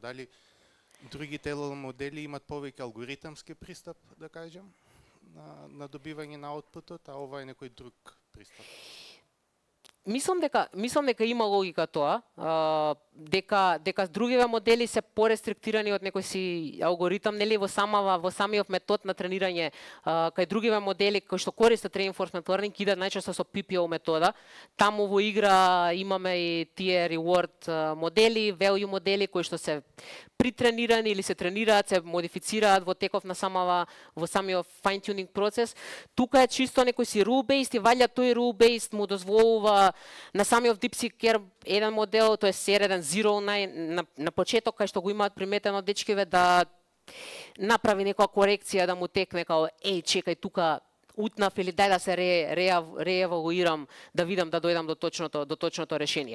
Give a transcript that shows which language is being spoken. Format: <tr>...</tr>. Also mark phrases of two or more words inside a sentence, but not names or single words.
<mk>Дали другите LLM модели имат повеќе алгоритамски пристап, да кажем, на добивање на аутпутот, а ова е некој друг пристап? Мислам дека има логика тоа, дека другиве модели се порестриктирани од некој си алгоритам, нели во самиот метод на тренирање, кај другиве модели кои што користат</mk> <en>reinforcement learning</en> <mk>идат најчесто со PPO метода. Таму во игра имаме и тие reward модели, value модели кои што се притренирани или се тренираат, се модифицираат во теков на во самиот</mk> <en>fine tuning</en> <mk>процес. Тука е чисто некој си</mk> <en>rule based</en> <mk>и валја тој</mk> <en>rule based</en> <mk>му дозволува на самиот DeepSeek еден модел, тоа е C1.0 на почеток, кај што го имаат приметено дечкиве да направи некоја корекција, да му текне као чекај тука утнав или дај да се реевалуирам, да видам да дојдам до точното решение.</mk>